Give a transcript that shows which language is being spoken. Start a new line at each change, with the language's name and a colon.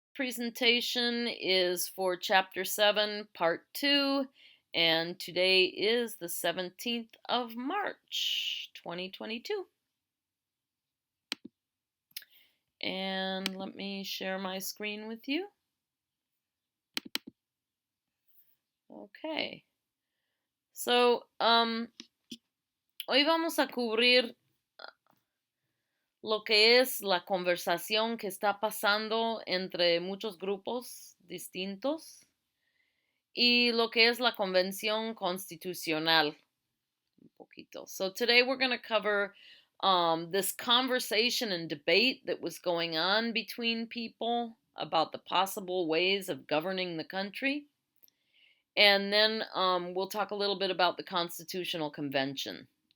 English: presentation is for Chapter 7, Part 2, and today is the 17th of March, 2022. And let me share my screen with you. Okay.
Spanish: So, hoy vamos a cubrir lo que es la conversación que está pasando entre muchos grupos distintos y lo que es la convención constitucional. Un poquito.
English: So today we're going to cover this conversation and debate that was going on between people about the possible ways of governing the country. And then we'll talk a little bit about the Constitutional Convention.